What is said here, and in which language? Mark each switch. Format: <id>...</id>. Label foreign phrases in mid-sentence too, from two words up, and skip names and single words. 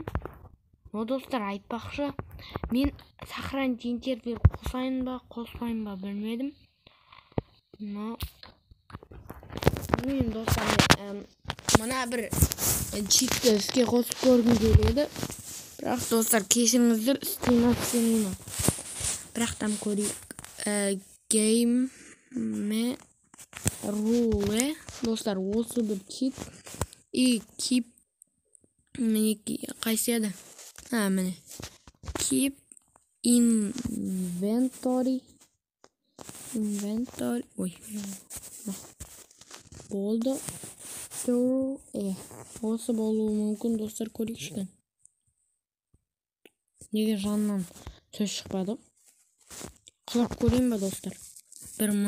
<kk>Но достар, айтпақшы, мен</kk> <ru>сохранить интерьер</ru> <kk>қосайын ба, қоспайын ба білмедім. Но мен достар, мына бір читті іске қосып көргім келеді. Бірақ достар, кешіріңіздер, істемеймін. Бірақ там көрейік.</kk> <en>Game rule.</en> <kk>Достар, осы бір чит. И keep мінекей қайсы еді? Міне.</kk> <en>Keep inventory.</en> <kk>Ой. Болды. Осы болуы мүмкін, достар, көрейікші. Неге жанынан сөз шықпады? Құлап көрейін ба, достар?</kk>